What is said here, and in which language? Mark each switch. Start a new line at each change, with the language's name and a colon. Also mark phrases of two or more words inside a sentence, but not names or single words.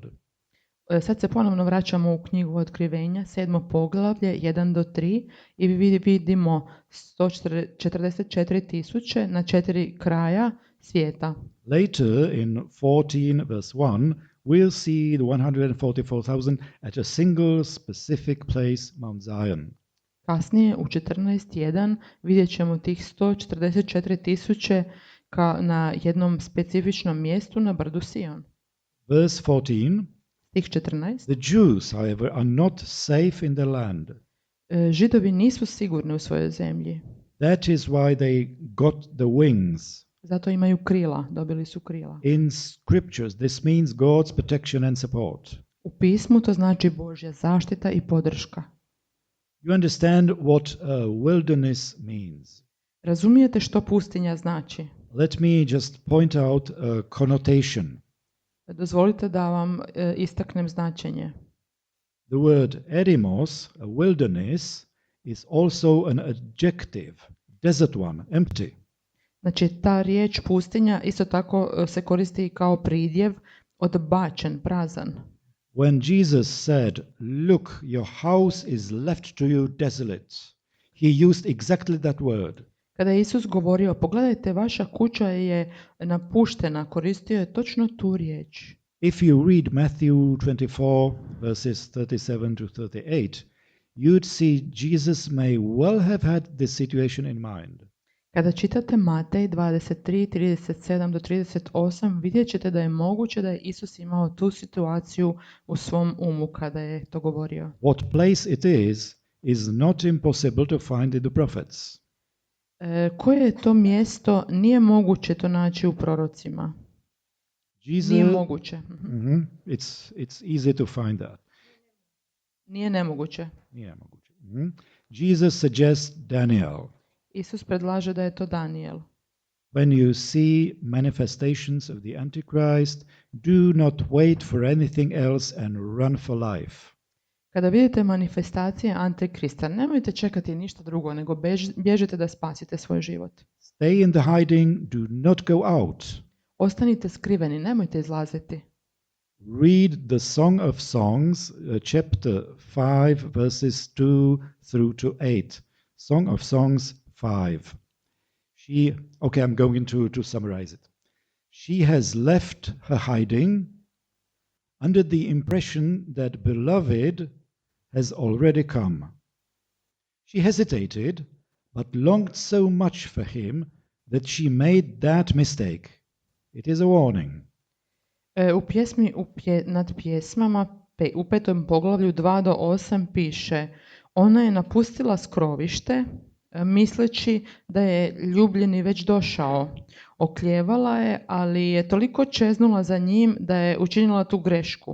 Croatian: Sad se ponovno vraćamo u knjigu Otkrivenja, 7. poglavlje, 1 do 3, i vidimo 144,000 na 4 kraja svijeta.
English: Later in 14, verse 1, we'll see the 144,000 at a single specific place, Mount Zion.
Croatian: Kasnije u 14.1 vidjet ćemo tih 144,000 na jednom specifičnom mjestu na brdu Sion.
English: Verse 14,
Croatian: Stih 14.
English: the Jews, however, are not safe in their land.
Croatian: Židovi nisu sigurni u svojoj zemlji.
English: That is why they got the wings.
Croatian: Zato imaju krila, dobili su krila.
English: In scriptures, this means God's protection and support.
Croatian: U pismu to znači Božja zaštita i podrška.
English: You understand what wilderness means.
Croatian: Razumijete što pustinja znači?
English: Let me just point out a connotation.
Croatian: Dozvolite da vam istaknem značenje.
English: The word eremos, a wilderness, is also an adjective, desert one, empty.
Croatian: Znači, ta riječ pustinja isto tako se koristi kao pridjev, odbačen, prazan.
English: When Jesus said, "Look, your house is left to you desolate," he used exactly that word.
Croatian: Kada je Isus govorio, pogledajte, vaša kuća je napuštena, koristio je točno tu riječ.
English: If you read Matthew 24, verses 37 to 38, you'd see Jesus may well have had this situation in mind.
Croatian: Kada čitate Matej 23, 37 do 38, vidjet ćete da je moguće da je Isus imao tu situaciju u svom umu kada je to govorio.
English: What place it is not impossible to find in the prophets.
Croatian: Koje je to mjesto, nije moguće to naći u prorocima. Nije moguće.
English: It's easy to find that.
Croatian: Nije nemoguće.
English: Jesus suggests Daniel.
Croatian: Isus predlaže da je to Daniel.
English: When you see manifestations of the Antichrist, do not wait for anything else and run for life.
Croatian: Kada vidite manifestacije Antikrista, nemojte čekati ništa drugo, nego bježite da spasite svoj život.
English: Stay in the hiding, do not go out.
Croatian: Ostanite skriveni, nemojte izlaziti.
English: Read the Song of Songs, chapter 5, verses 2 through to 8. Song of Songs 5. I'm going to summarize it. She has left her hiding under the impression that beloved has already come. She hesitated, but longed so much for him that she made that mistake. It is a warning.
Croatian: U pjesmi nad pjesmama u 5. poglavlju 2 do 8 piše: ona je napustila skrovište, misleći da je ljubljeni već došao. Okljevala je, ali je toliko čeznula za njim da je učinila tu grešku.